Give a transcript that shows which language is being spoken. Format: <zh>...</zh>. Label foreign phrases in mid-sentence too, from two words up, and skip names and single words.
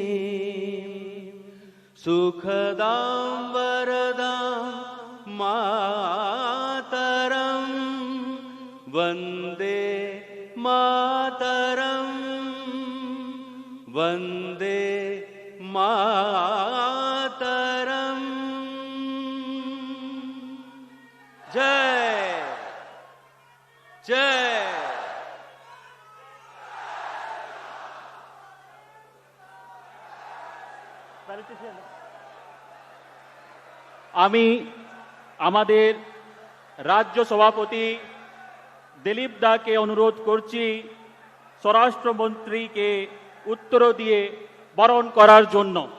<sa>सुखदां वरदां मातरं वन्दे मातरं वन्दे मातरं। जय जय।</sa> <bn>আমি আমাদের রাজ্য সভাপতি দিলীপ দাকে অনুরোধ করছি স্বরাষ্ট্রমন্ত্রীকে উত্তর দিয়ে বরণ করার জন্য।</bn>